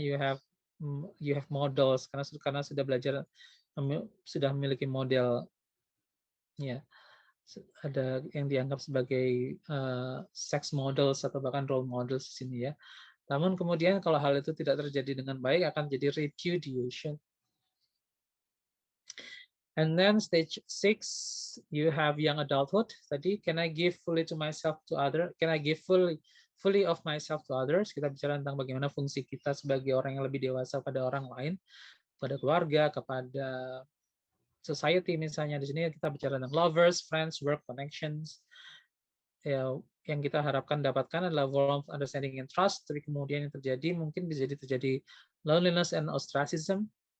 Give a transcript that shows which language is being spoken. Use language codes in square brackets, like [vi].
[id] You have models karena sudah belajar, sudah memiliki model, ya, ada yang dianggap sebagai sex models atau bahkan role models di sini ya. Namun kemudian kalau hal itu tidak terjadi dengan baik akan jadi repudiation. [en] And then stage 6, you have young adulthood. [id] Tadi, [en] can I give fully to myself to other? Can I give fully of myself to others? [id] Kita bicara tentang bagaimana fungsi kita sebagai orang yang lebih dewasa pada orang lain, pada keluarga, kepada society misalnya. Di sini kita bicara tentang lovers, friends, work, connections. Ya, yang kita harapkan dapatkan adalah warmth, understanding, and trust. Tapi kemudian yang terjadi mungkin bisa terjadi loneliness and ostracism.